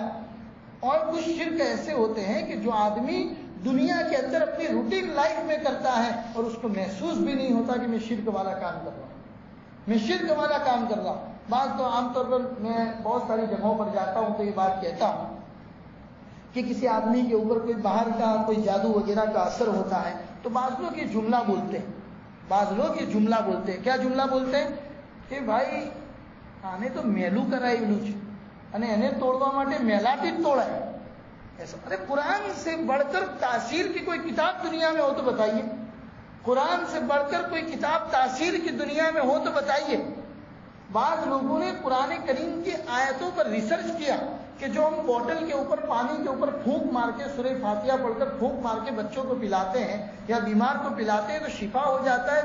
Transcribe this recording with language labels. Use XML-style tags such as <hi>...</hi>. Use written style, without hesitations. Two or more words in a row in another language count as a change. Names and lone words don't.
<ur>اور کچھ شرک ایسے ہوتے ہیں کہ جو آدمی دنیا کے اندر اپنی روٹین لائف میں کرتا ہے اور اس کو محسوس بھی نہیں ہوتا کہ میں شرک والا کام کر رہا ہوں، میں شرک والا کام کر رہا ہوں۔ بعض تو عام طور پر میں بہت ساری جگہوں پر جاتا ہوں تو یہ بات کہتا ہوں کہ کسی آدمی کے اوپر کوئی باہر کا کوئی جادو وغیرہ کا اثر ہوتا ہے تو بعض لوگ یہ جملہ بولتے ہیں، بعض لوگ یہ جملہ بولتے ہیں. کیا جملہ بولتے ہیں؟ کہ بھائی</ur> <gu>આને તો મેલું કરાયેલું છે અને એને તોડવા માટે મેલાથી જ તોડાય.</gu> <ur>ایسا ارے قرآن سے بڑھ کر تاثیر کی کوئی کتاب دنیا میں ہو تو بتائیے. قرآن سے بڑھ کر کوئی کتاب تاثیر کی دنیا میں ہو تو بتائیے. بعض لوگوں نے قرآن کریم کی آیتوں پر ریسرچ کیا کہ جو ہم بوٹل کے اوپر پانی کے اوپر پھونک مار کے سورہ فاتحہ پڑھ کر پھونک مار کے بچوں کو پلاتے ہیں یا بیمار کو پلاتے ہیں تو شفا ہو جاتا ہے.</ur>